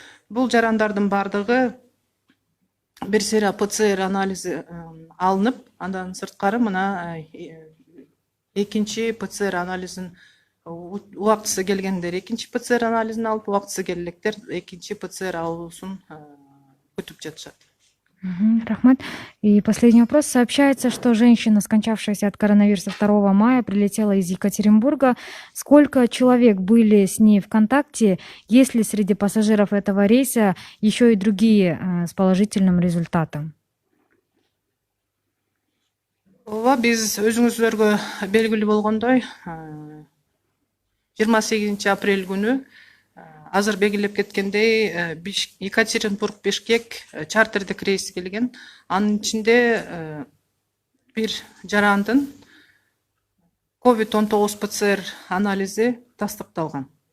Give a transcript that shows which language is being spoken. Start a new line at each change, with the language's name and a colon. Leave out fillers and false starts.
Kyrgyz: Бул жарандардын бардыгы бир сыйра ПЦР анализи алынып, андан сырткары мына экинчи ПЦР анализин убактысы келгендер экинчи ПЦР анализин алып, убактысы келгендер экинчи ПЦР алуусун күтүп жатышат. Рахмат.
Russian: И последний вопрос. Сообщается, что женщина, скончавшаяся от коронавируса 2 мая, прилетела из Екатеринбурга. Сколько человек были с ней в контакте? Есть ли среди пассажиров этого рейса еще и другие с положительным результатом?
Kyrgyz: Ооба, биз өзүңүзлөргө белгилүү болгондой 28 апрель күнү азыр белгилеп кеткендей Екатеринбург, Бишкек чартердик рейс келген. Анын ичинде бир жарандын COVID-19 ПЦР анализи тастыкталган.